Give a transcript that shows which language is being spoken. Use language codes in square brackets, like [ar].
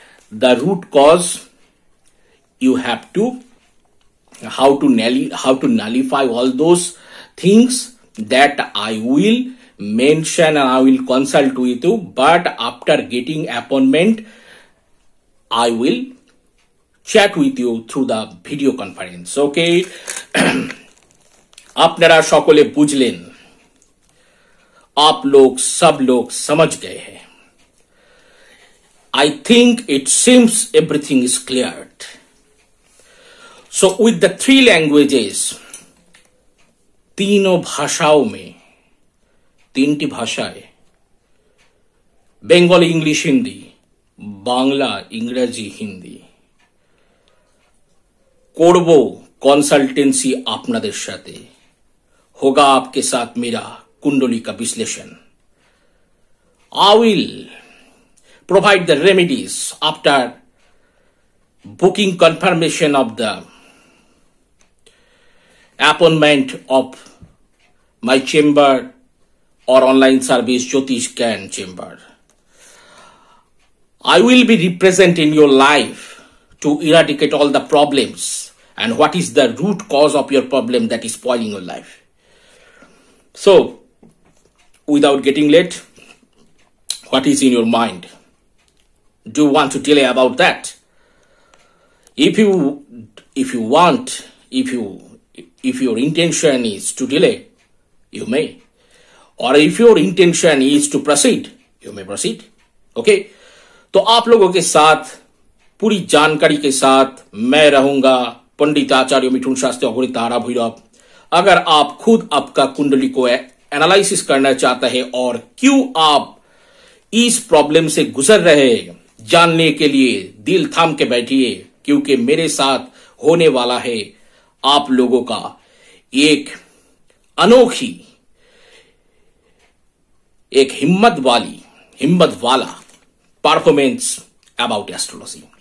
[en] The root cause you have to how to nullify all those things that I will mention and I will consult with you. But after getting appointment, I will chat with you through the video conference. [hi] Okay, [bn] আপনারা সকলে বুঝলেন, [hi] आप लोग सब लोग समझ गए हैं. [en] I think it seems everything is cleared. So with the 3 languages, [hi] तीनों भाषाओं में, 3टी भाषाएं, बेंगली, इंग्लिश, हिंदी, बांग्ला, इंग्रेजी, हिंदी, [bn] করবো কনসালটেন্সি আপনাদের সাথে, [hi] होगा आपके साथ मेरा कुंडली का विश्लेषण. [en] I will provide the remedies after booking confirmation of the appointment of my chamber or online service Jyotish Gyan chamber. I will be represent in your life to eradicate all the problems and what is the root cause of your problem that is spoiling your life. So, without getting late, what is in your mind? Do you want to delay about that? If your intention is to delay, you may. Or if your intention is to proceed, you may proceed. Okay? [hi] तो आप लोगों के साथ पूरी जानकारी के साथ मैं रहूंगा, पंडित आचार्य मिथुन शास्त्री अघोरिता तरा भैरव. अगर आप खुद आपका कुंडली को एनालिसिस करना चाहते हैं और क्यों आप इस प्रॉब्लम से गुजर रहे हैं, जानने के लिए दिल थाम के बैठिए, क्योंकि मेरे साथ होने वाला है आप लोगों का एक अनोखी, एक हिम्मत वाला परफॉर्मेंस अबाउट एस्ट्रोलॉजी.